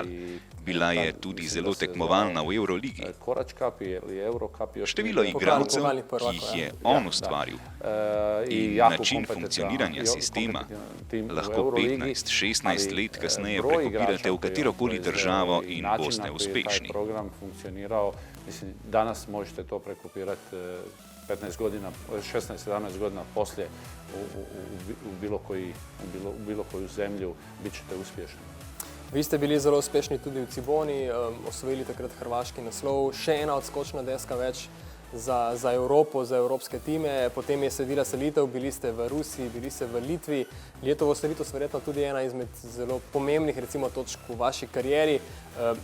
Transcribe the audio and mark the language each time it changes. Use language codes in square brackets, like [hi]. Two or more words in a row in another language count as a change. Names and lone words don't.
[sl] Bila je tudi zelo tekmovalna v Euroligi. Število igralcev, ki jih je on ustvaril, in način funkcioniranja sistema lahko 15-16 let kasneje prekopirate v katerokoli državo in boste uspešni. [hr] Danas možete to prekopirati 16-17 godina poslije u bilo koju zemlju, bit ćete uspješni. [sl] Vi ste bili zelo uspešni tudi v Ciboni, osvojili takrat hrvaški naslov, še ena odskočna deska več za Evropo, za evropske time. Potem je sledila selitev, bili ste v Rusiji, bili ste v Litvi. Letovo selitev verjetno tudi ena izmed zelo pomembnih recimo točk v vaši karieri.